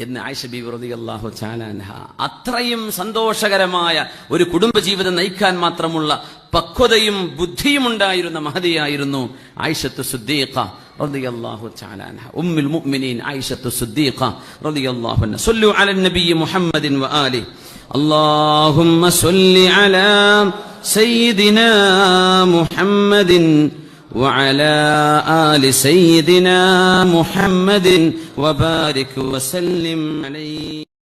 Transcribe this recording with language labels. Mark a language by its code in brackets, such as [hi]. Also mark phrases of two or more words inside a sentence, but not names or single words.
[ml] എന്ന് ആയിഷ ബീവി [ar] رضي الله تعالى عنها. [ml] അത്രയും സന്തോഷകരമായ ഒരു കുടുംബജീവിതം നയിക്കാൻ മാത്രമുള്ള പക്വതയും ബുദ്ധിയും ഉണ്ടായിരുന്ന മഹദിയായിരുന്നു ആയിഷത്തു സിദ്ദീഖ [ar] رضي الله تعالى عنها. أم المؤمنين [ml] ആയിഷത്തു സിദ്ദീഖ [ar] رضي الله عنها. صلوا على النبي محمد وآله. اللهم صل على سيدنا محمد وعلى آل سيدنا محمد وبارك وسلم عليه.